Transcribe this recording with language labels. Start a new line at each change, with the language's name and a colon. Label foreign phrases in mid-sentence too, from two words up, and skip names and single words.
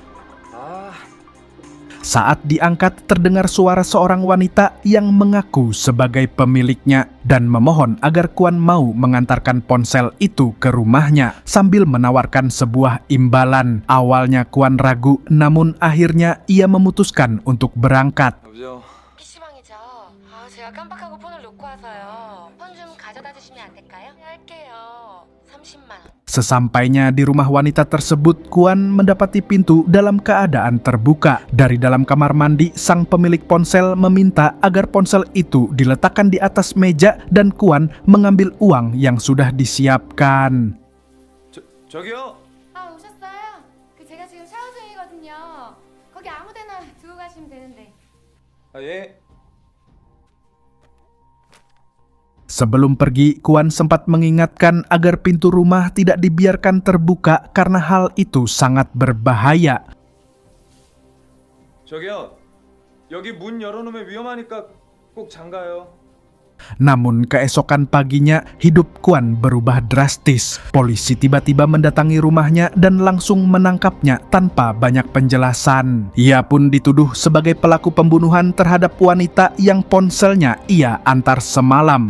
Indonesian: Saat diangkat, terdengar suara seorang wanita yang mengaku sebagai pemiliknya dan memohon agar Kuan mau mengantarkan ponsel itu ke rumahnya sambil menawarkan sebuah imbalan. Awalnya Kuan ragu, namun akhirnya ia memutuskan untuk berangkat.
Korean: PC방이죠. 제가 깜빡하고 폰을 놓고 와서요. 폰 좀 가져다 주시면 안 될까요? 할게요. 30만 원.
Indonesian: Sesampainya di rumah wanita tersebut, Kuan mendapati pintu dalam keadaan terbuka. Dari dalam kamar mandi, sang pemilik ponsel meminta agar ponsel itu diletakkan di atas meja dan Kuan mengambil uang yang sudah disiapkan.
Korean: 저기요. 오셨어요? 제가 지금 샤워 중이거든요. 거기 아무 데나 두고 가시면 되는데. 예.
Indonesian: Sebelum pergi, Kuan sempat mengingatkan agar pintu rumah tidak dibiarkan terbuka karena hal itu sangat berbahaya.
Korean: 저기요. 여기 문 열어놓으면 위험하니까 꼭 잠가요.
Indonesian: Namun keesokan paginya, hidup Kuan berubah drastis. Polisi tiba-tiba mendatangi rumahnya dan langsung menangkapnya tanpa banyak penjelasan. Ia pun dituduh sebagai pelaku pembunuhan terhadap wanita yang ponselnya ia antar semalam.